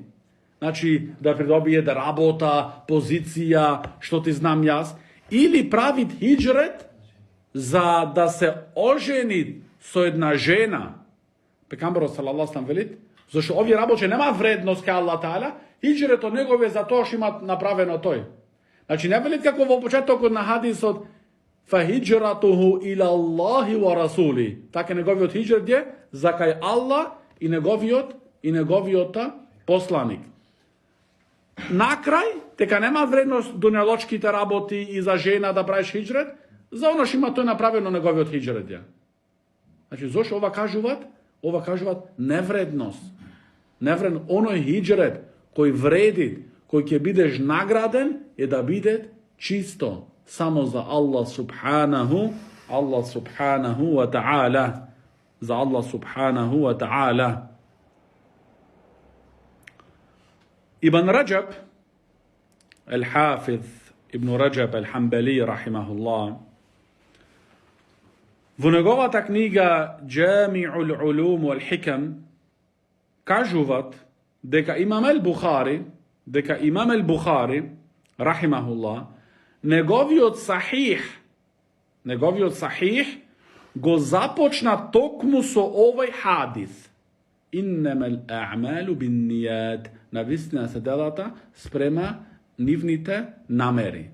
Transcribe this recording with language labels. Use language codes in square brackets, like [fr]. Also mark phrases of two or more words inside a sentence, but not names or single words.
[mk] Значи да придобие да работа, позиција, што ти знам јас, или прави хиджрет за да се ожени со една жена. Пекамберот [ar] صلى الله عليه وسلم [mk] велит, зашто овие работи нема вредност кај [ar] الله تعالى, [mk] хиджретот негове за тоа што има направено тој. Значи не велит како во почетокот на хадисот [ar] فهجرته إلى الله ورسوله. [mk] Така неговиот хиджрет е за кај Аллах и неговиот посланик. Накрај, дека нема вредност дуњалочките работи и за жена да правиш хиджрет, за оно што има тој направено неговиот хиджрет е. Значи зошто ова кажуваат? Ова кажуваат невредност. Невредно, оној хиджрет кој вреди, кој ќе бидеш награден, е да биде чисто само за [ar] الله سبحانه وتعالى. За الله سبحانه وتعالى. [mk] Ибн Раджаб, Al-Hafiz Ibn Раджаб Al-Hanbali рахимахуллах, во неговата книга Джами'ул улум вал хикам кажуваат дека Имам el-Bukhari, rahimahullah, неговиот сахих го започна токму со овој хадис. [ar] إنما الأعمال بالنيات. [mk] Навистина се делата спрема нивните намери.